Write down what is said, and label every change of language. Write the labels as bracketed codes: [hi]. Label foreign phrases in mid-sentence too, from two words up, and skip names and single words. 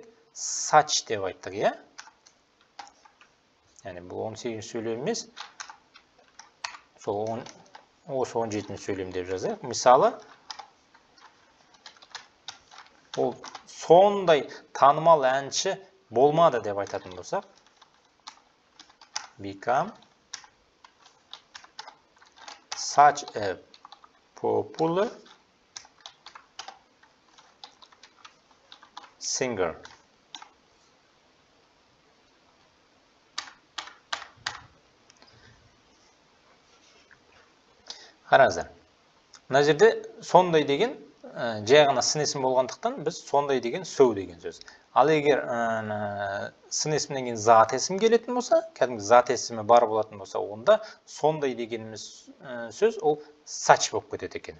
[kk] Such деп айттық, иә? Яғни бұл 18 сөйлем емес. Сол осы 17 сөйлем деп жазайық. Мысалы, ол сондай танымал әнші болмады деп айтатын болсақ, [en] become such a popular singer. [kk] Қараңыздар. Мына жерде сондай деген жай ғана сын есім болғандықтан біз сондай деген so деген сөз. Ал егер сын есімнен кейін зат есім келетін болса, кәдімгі зат есімі бар болатын болса, онда сондай дегеніміз сөз ол such болып кетеді екен.